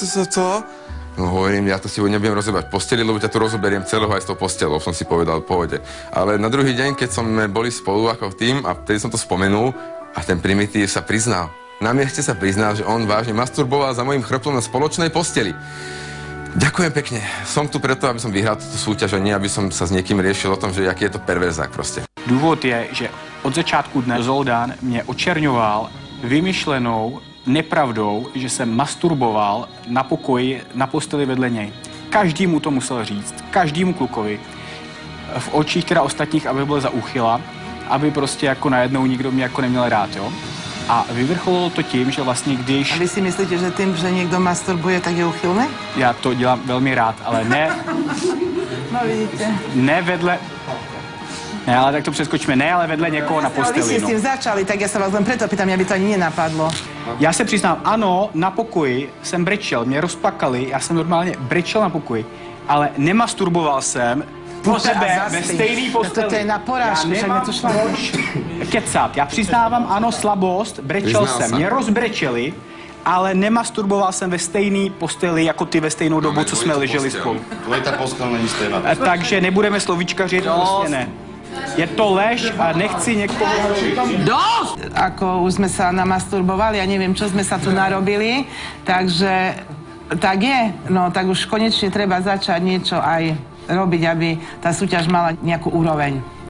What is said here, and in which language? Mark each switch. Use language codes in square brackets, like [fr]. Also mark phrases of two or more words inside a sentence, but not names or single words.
[sk] No hovorím, ja to si nebudem rozoberať posteli, lebo ťa tu rozoberiem celého aj s tou postelou, som si povedal v pohode. Ale na druhý deň, keď sme boli spolu ako tým a vtedy som to spomenul a ten primitív sa priznal. Na mieste sa priznal, že on vážne masturboval za mojím chrbtom na spoločnej posteli. Ďakujem pekne. Som tu preto, aby som vyhral túto súťaž a nie, aby som sa s niekým riešil o tom, že jaký je to perverzák prostě. [cs] Důvod je, že od začátku dne Zoltán mě očerňoval vymyšlenou nepravdou, že jsem masturboval na pokoji, na posteli vedle něj. Každý mu to musel říct, každému klukovi. V očích teda ostatních, aby byl za úchyla, aby prostě jako najednou nikdo mě jako neměl rád, jo. A vyvrcholilo to tím, že vlastně když... A vy si myslíte, že tím, že někdo masturbuje, tak je uchylné? Já to dělám velmi rád, ale ne... No vidíte. Ne vedle... Ne, ale tak to přeskočíme. Ne, ale vedle někoho na posteli. [sk] Vy ste s tým začali, tak ja sa vás len preto pýtam, mňa by to ani nenapadlo. [cs] Já se přiznám, ano, na pokoji jsem brečel, mě rozplakali, já jsem normálně brečel na pokoji, ale nemasturboval jsem po sebe ve stejný posteli. To je na porážku, však mě to šlo. Kecat, já přiznávám, ano, slabost, brečel jsem, mě rozbrečeli, ale nemasturboval jsem ve stejný posteli, jako ty ve stejnou dobu, co jsme leželi spolu. Dvojitá postel není stejná. Takže nebudeme slovíčkařit, prostě ne. Je to lež a nechci někoho... [sk] Dosť! Ako už sme sa namasturbovali, ja neviem, čo sme sa tu narobili, takže tak je. No tak už konečne treba začať niečo aj robiť, aby tá súťaž mala nejakú úroveň.